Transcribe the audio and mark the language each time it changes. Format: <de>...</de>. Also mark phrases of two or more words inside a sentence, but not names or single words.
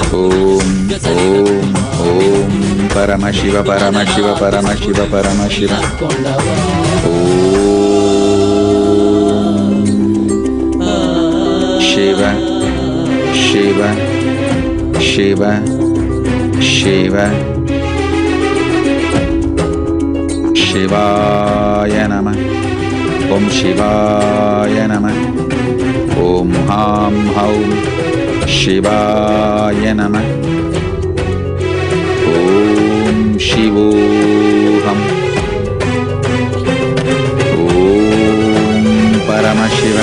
<sa>ॐ ॐ ॐ परमशिव परमशिव परमशिव परमशिव Shiva, Shiva, Shiva, Shiva, शिवाय नमः, ॐ शिवाय नमः, ॐ हं हौं, शिवाय नमः, ॐ शिवोऽहम्, ॐ परमशिव.</sa>